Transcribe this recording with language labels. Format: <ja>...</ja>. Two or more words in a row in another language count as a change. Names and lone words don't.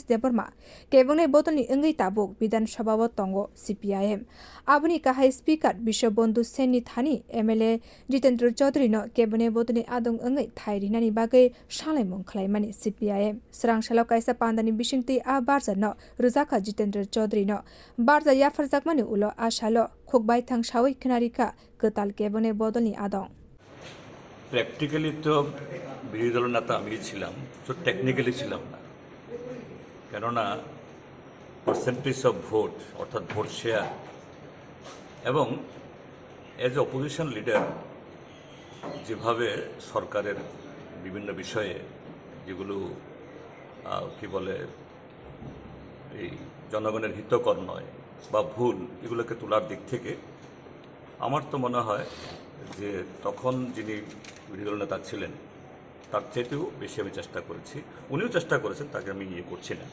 <trp>Deborma Kebune Botoni Ingai Tabuk Bidhan Sabha Tongo CPIM Abuni Kahai Speaker Bishwabandhu Seni Thani MLA Jitendra Chaudhary no Kebune Botoni Adong Ingai Thairinani Bagai Shalai Mongkhlaimani CPIM Srangshalo Kaisa Pandani Bishingti A Barza no Ruzaka Jitendra Chaudhary no Barza Yafarjakmani Ulo Ashalo Khokbai Thang Shawi Khnarika Ketal Kebune Botoni Adong</trp> <bn>প্র্যাকটিক্যালি তো বিরোধী দলের নেতা আমি ছিলাম, তো টেকনিক্যালি ছিলাম না, কেননা</bn> <en>percentage of vote</en> <bn>অর্থাৎ</bn> <en>vote share</en> <bn>এবং</bn> <en>as opposition leader</en> <bn>যেভাবে সরকারের বিভিন্ন বিষয়ে যেগুলো কি বলে এই জনগণের হিতকর নয় বা ভুল এগুলোকে তোলার দিক থেকে আমার তো মনে হয় যে তখন যিনি বিরোধী দল নেতা ছিলেন তার চাইতেও বেশি আমি চেষ্টা করেছি, উনিও চেষ্টা করেছেন, তাকে আমি করছি না।</bn>